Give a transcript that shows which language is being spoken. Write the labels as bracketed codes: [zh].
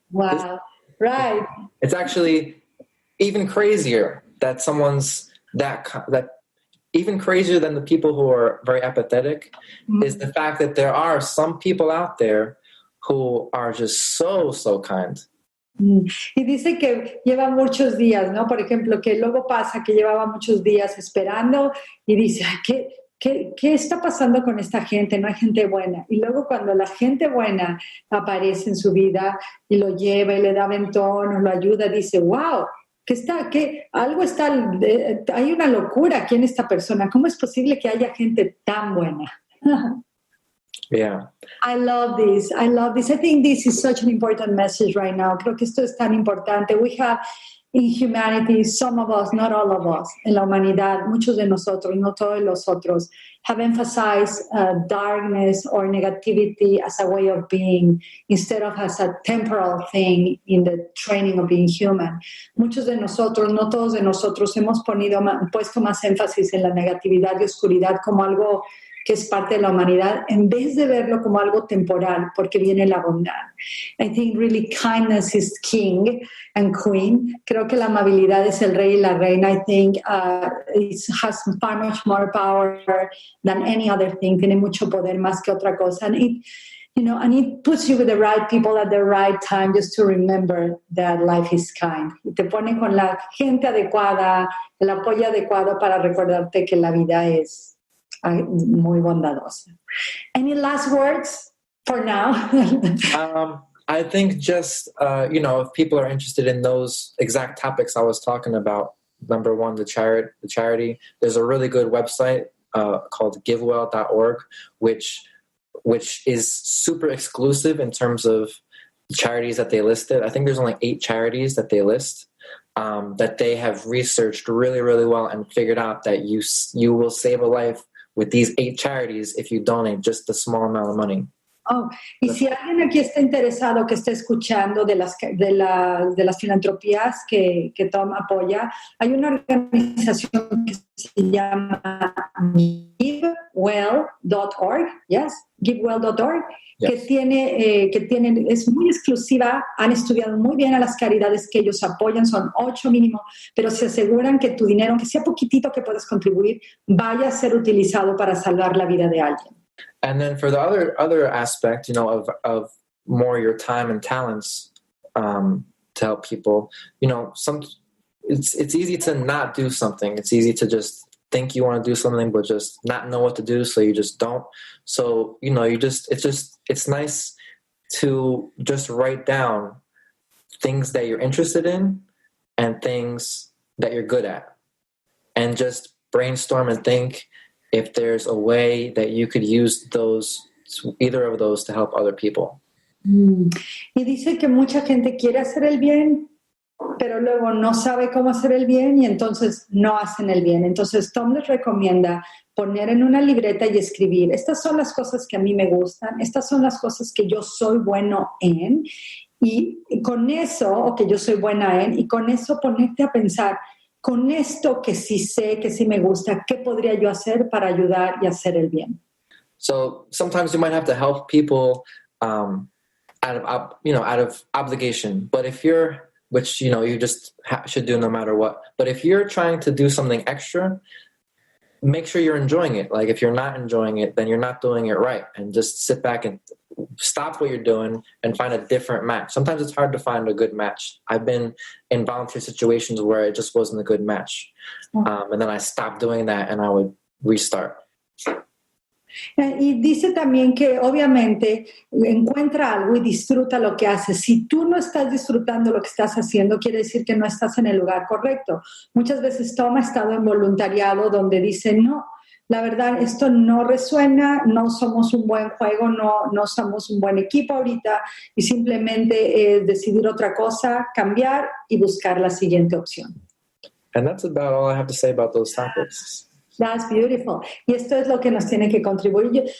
[en] wow, right. It's actually even crazier that someone's that even crazier than the people who are very apathetic is the fact that there are some people out there who are just so kind. [es] Y dice que lleva muchos días, ¿no? Por ejemplo, que luego pasa que llevaba muchos días esperando y dice, ay, ¿qué está pasando con esta gente? No hay gente buena. Y luego cuando la gente buena aparece en su vida y lo lleva y le da aventón o lo ayuda, dice, wow, hay una locura aquí en esta persona. ¿Cómo es posible que haya gente tan buena? [en] Yeah. I love this. I think this is such an important message right now. [es] Creo que esto es tan importante. [en] We have in humanity, some of us, not all of us, [es] en la humanidad, muchos de nosotros, no todos los otros, [en] have emphasized darkness or negativity as a way of being instead of as a temporal thing in the training of being human. [es] Muchos de nosotros, no todos de nosotros, hemos puesto más énfasis en la negatividad y oscuridad como algo que es parte de la humanidad, en vez de verlo como algo temporal, porque viene la bondad. [en] I think really kindness is king and queen. [es] Creo que la amabilidad es el rey y la reina. [en] I think it has far much more power than any other thing. [es] Tiene mucho poder más que otra cosa. [en] And it puts you with the right people at the right time just to remember that life is kind. [es] Y te pone con la gente adecuada, el apoyo adecuado para recordarte que la vida es muy bondadosa. [en] Any last words for now? I think just, if people are interested in those exact topics I was talking about, number one, the charity, there's a really good website called givewell.org, which is super exclusive in terms of charities that they listed. I think there's only 8 charities that they list that they have researched really, really well and figured out that you will save a life with these 8 charities if you donate just a small amount of money. [es] Oh, y si alguien aquí está interesado, que esté escuchando de las filantropías que Tom apoya, hay una organización que se llama givewell.org, givewell.org, yes. que tienen, es muy exclusiva, han estudiado muy bien a las caridades que ellos apoyan, son 8 mínimo, pero se aseguran que tu dinero, aunque sea poquitito que puedas contribuir, vaya a ser utilizado para salvar la vida de alguien. [en] And then for the other aspect, of more your time and talents to help people, it's easy to not do something. It's easy to just think you want to do something, but just not know what to do, so you just don't. So it's nice to just write down things that you're interested in and things that you're good at, and just brainstorm and think if there's a way that you could use either of those to help other people. [es] Y dice que mucha gente quiere hacer el bien, pero luego no sabe cómo hacer el bien y entonces no hacen el bien. Entonces Tom les recomienda poner en una libreta y escribir, estas son las cosas que a mí me gustan, estas son las cosas que yo soy bueno en, y con eso, o que yo soy buena en, y con eso ponerte a pensar, con esto que sí sé, que sí me gusta, ¿qué podría yo hacer para ayudar y hacer el bien? [en] So sometimes you might have to help people out of obligation. But if you're, which you just should do no matter what. But if you're trying to do something extra, make sure you're enjoying it. Like if you're not enjoying it, then you're not doing it right. And just sit back and stop what you're doing and find a different match. Sometimes it's hard to find a good match. I've been in volunteer situations where it just wasn't a good match. And then I stopped doing that and I would restart. [es] Y dice también que obviamente encuentra algo y disfruta lo que hace. Si tú no estás disfrutando lo que estás haciendo, quiere decir que no estás en el lugar correcto. Muchas veces Tom ha estado en voluntariado donde dice, no, la verdad, esto no resuena, no somos un buen juego, no somos un buen equipo ahorita, y simplemente decidir otra cosa, cambiar y buscar la siguiente opción. [en] And that's about all I have to say about those topics. That's beautiful. [es] Y esto es lo que nos tiene que contribuir.